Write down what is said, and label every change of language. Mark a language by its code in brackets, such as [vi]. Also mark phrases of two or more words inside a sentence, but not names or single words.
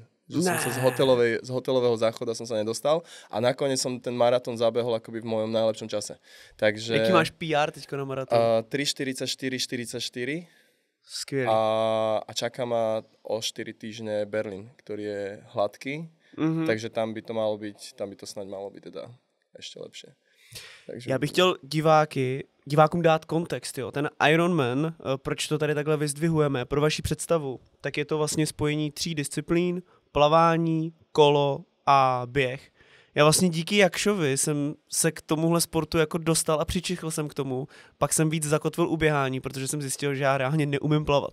[sk] Že som sa z hotelového záchoda som sa nedostal a nakoniec som ten maratón zabehol akoby v mojom najlepšom čase. Takže... [cs] Jaký máš PR teďko na maratón? 3:44:44 Skvělý. [sk] A čaká ma o 4 týždne Berlín, ktorý je hladký, takže tam by to snad malo byť teda ešte lepšie. Takže... [cs] Já bych chtěl divákům dát kontext, jo. Ten Ironman, proč to tady takhle vyzdvihujeme, pro vaši představu, tak je to vlastně spojení 3 disciplín, plavání, kolo a běh. Já vlastně díky Jakšovi jsem se k tomuhle sportu jako dostal a přičichl jsem k tomu, pak jsem víc zakotvil u běhání, protože jsem zjistil, že já reálně neumím plavat.